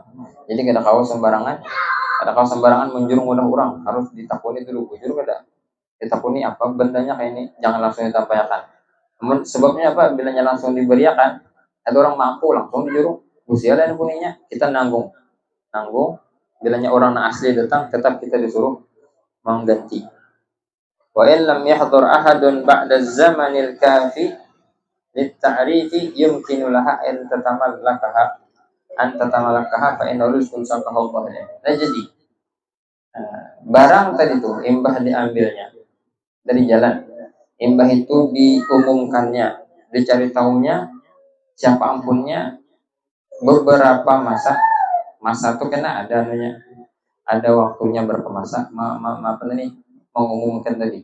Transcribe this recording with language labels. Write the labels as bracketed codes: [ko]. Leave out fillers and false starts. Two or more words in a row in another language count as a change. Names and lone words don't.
[bjn] Jadi kada kau sembarangan menjurung udah orang, harus ditakuni dulu, bujur kada. Ditakuni apa bendanya kayak ini, jangan langsung ditampaikan. Namun sebabnya apa? Bilanya langsung diberiakan, ada orang mampu langsung dijurung. Usia dan puninya kita nanggung. Bilanya orang asli datang, tetap kita disuruh mengganti. [ar] وإن لم يحضر أحد بعد الزمن الكافي للتعريف يمكن لها أن تتملكها فإن رزق ساقه الله. [bjn] Nah, jadi barang tadi itu imbah diambilnya dari jalan, imbah itu diumumkannya, dicari tahunya siapa ampunnya beberapa masa itu kena ada waktunya berapa masa mengumumkan tadi.